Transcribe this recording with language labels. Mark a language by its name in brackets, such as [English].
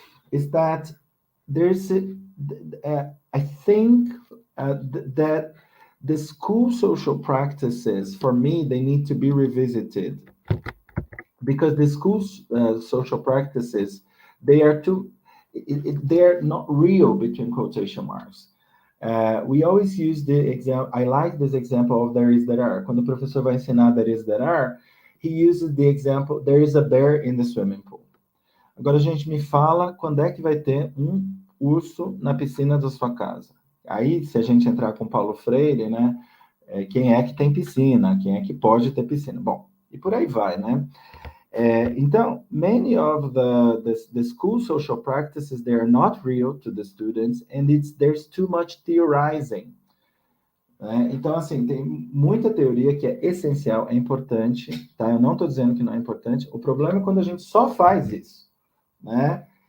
[English] Is that there's I think that the school social practices, for me, they need to be revisited, because the school's social practices, they are they're not real, between quotation marks. We always use the example. I like this example of there is, there are. [Portuguese] Quando o professor vai ensinar [English] there is, there are, he uses the example, there is a bear in the swimming pool. [Portuguese] Agora, gente, me fala quando é que vai ter urso na piscina da sua casa. Aí, se a gente entrar com Paulo Freire, né? Quem é que tem piscina? Quem é que pode ter piscina? Bom, e por aí vai, né? [English] Então, many of the school social practices, they are not real to the students, and there's too much theorizing. Né? [Portuguese] Então, assim, tem muita teoria que é essencial, é importante, tá? Eu não estou dizendo que não é importante. O problema é quando a gente só faz isso, né?